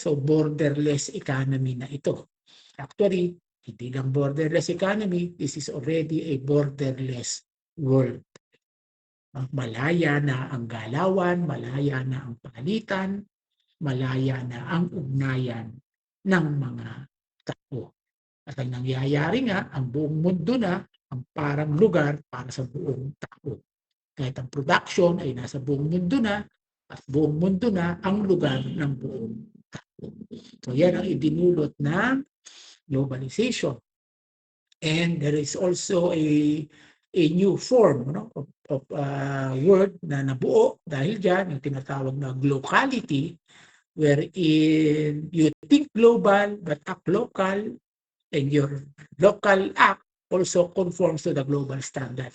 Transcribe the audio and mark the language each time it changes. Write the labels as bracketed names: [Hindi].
[English] So borderless economy [Filipino] na ito. [English] Actually, [Filipino] hindi lang [English] borderless economy, this is already a borderless world. [Filipino] Malaya na ang galawan, malaya na ang palitan, malaya na ang ugnayan ng mga tao. At ang nangyayari nga, ang buong mundo na ang parang lugar para sa buong tao. Kahit ang production ay nasa buong mundo na at buong mundo na ang lugar ng buong tao. So yan ang idinulot ng globalization. [English] And there is also a new form of word [Filipino] na nabuo dahil dyan, yung tinatawag na [English] glocality, wherein you think global but act local, and your local act also conforms to the global standard.